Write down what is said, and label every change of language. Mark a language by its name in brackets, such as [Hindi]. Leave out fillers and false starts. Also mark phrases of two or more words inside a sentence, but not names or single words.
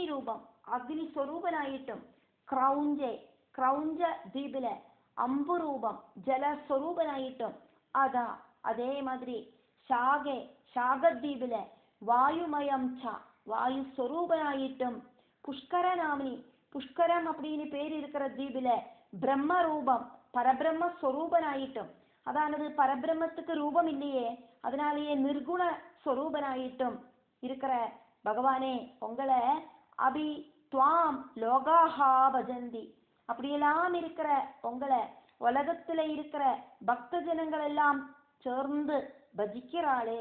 [Malayalam] രൂപം അഗ്നി സ്വരൂപനായിട്ടും ക്രൗഞ്ച ദ്വീപിലെ അമ്പുരൂപം ജലസ്വരൂപനായിട്ടും അതേമാതിരി ശാഗദ്വീപിലെ വായുമയം വായു സ്വരൂപനായിട്ടും പുഷ്കരനാമിനി [Tamil] புஷ்கரம் அப்படின்னு பேர் இருக்கிற தீபில பிரம்மரூபம் பரபிரம்ம ஸ்வரூபனாயிட்டும் அதானது பரபிரம்மத்துக்கு ரூபம் இல்லையே அதனாலேயே நிர்குண ஸ்வரூபனாயிட்டும் இருக்கிற பகவானே உங்களை [Sanskrit] अपि त्वां लोकाः भजन्ति [Tamil] அப்படியெல்லாம் இருக்கிற உங்களை உலகத்துல இருக்கிற பக்த ஜனங்கள் எல்லாம் சேர்ந்து பஜிக்கிறாளே.